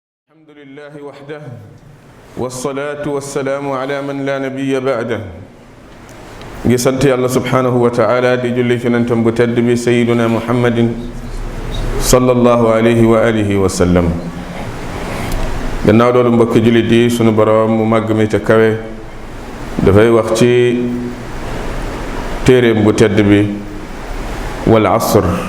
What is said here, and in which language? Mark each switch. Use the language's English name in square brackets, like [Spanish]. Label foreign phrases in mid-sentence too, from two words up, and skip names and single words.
[Arabic] الحمد لله وحده والصلاة والسلام على من لا نبي بعده [Wolof] ngi sant yàlla [Arabic] سبحانه وتعالى [Wolof] di julli ci yonentam bu tedd bi [Arabic] سيدنا محمد صلى الله عليه وعلى آله وسلم [Wolof] gannaaw loolu mbokk jullit yi sunu boroom mu màgg mi ca kawe dafay wax ci téeréem bu tedd bi [Arabic] والعصر